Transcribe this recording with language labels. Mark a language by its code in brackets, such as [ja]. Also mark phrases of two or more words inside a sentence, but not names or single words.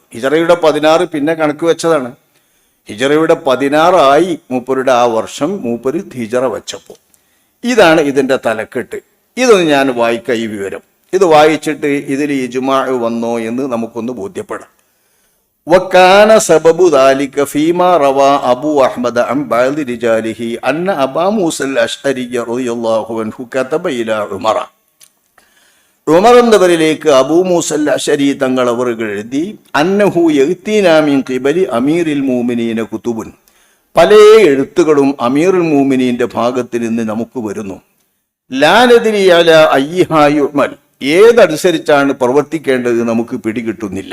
[ml] ഹിജറയുടെ 16 പിന്നെ കണക്ക് വെച്ചതാണ്. ഹിജറയുടെ 16 ആയി മൂപ്പരുടെ ആ വർഷം മൂപ്പര് ഹിജറ വെച്ചപ്പോൾ. ഇതാണ് ഇതിന്റെ തലക്കെട്ട്. ഇതൊന്ന് ഞാൻ വായിക്കാം ഈ വിവരം. ഇത് വായിച്ചിട്ട് ഇതിൽ ഇജ്മാ വന്നോ എന്ന് നമുക്കൊന്ന് ബോധ്യപ്പെടാം. [ar] وكان سبب ذلك فيما روى أبو أحمد عن بعض رجاله أن أبا موسى الأشعري رضي الله عنه كتب إلى عمر. [ml] ഉമർ എന്നവരിലേക്ക് അബൂ മൂസൽ അശ്അരി തങ്ങൾ അവർ എഴുതി, [ar] أنه يأتينا من قبل أمير المؤمنين كتب, [ml] പല എഴുത്തുകളും അമീറുൽ മുഅ്മിനീന്റെ ഭാഗത്ത് നിന്ന് നമുക്ക് വരുന്നു. [ar] لا ندري على أيها يعمل, [ml] ഏതനുസരിച്ചാണ് പ്രവർത്തിക്കേണ്ടത് നമുക്ക് പിടികിട്ടുന്നില്ല.